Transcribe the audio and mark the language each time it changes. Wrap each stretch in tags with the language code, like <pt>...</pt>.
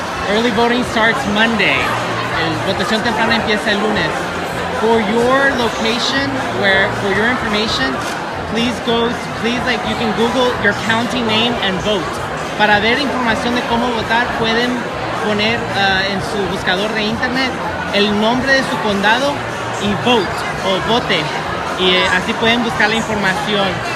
<en>Early voting starts Monday.</en> <es>Votación temprana empieza el lunes.</es> <en>For your location, for your information, please you can Google your county name and vote.</en> <es>Para ver información de cómo votar, pueden poner en su buscador de internet el nombre de su condado y vote o vote, y así pueden buscar la información.</es>